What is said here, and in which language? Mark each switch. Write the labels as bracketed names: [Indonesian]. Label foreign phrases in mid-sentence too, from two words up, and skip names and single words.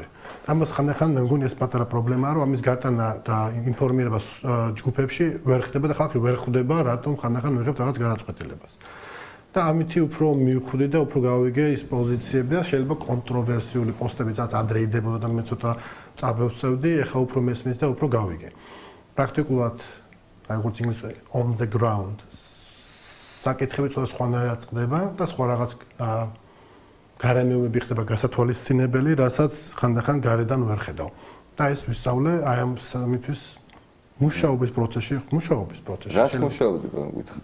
[Georgian] ამას ხანდახან მე მგონი ეს პატარა პრობლემაა, რომ ამის გატანა და ინფორმირება ჯგუფებში ვერ ხდება და ხალხი ვერ ხვდება, რატომ ხანდახან ვიღებთ რაღაც გადაწყვეტილებას. და ამითი უფრო მივხვდი და უფრო გავიგე ის პოზიციები და შეიძლება კონტროვერსიული პოსტებიც ადრე იდებოდა და მე ცოტა წაბევწევდი, ეხლა უფრო მესმის და უფრო გავიგე. პრაქტიკულად, აი როგორც ინგლისურად [English] on the ground [Georgian] საკითხები ცოტა სხვანაირად წყდება და სხვა რაღაც გარემოებები ხდება გასათვალისწინებელი, რასაც ხანდახან გარედან ვერ ხედავ. და ეს ვისწავლე აი ამ სამთვის მუშაობის პროცესში. რას მუშაობდი გითხრა?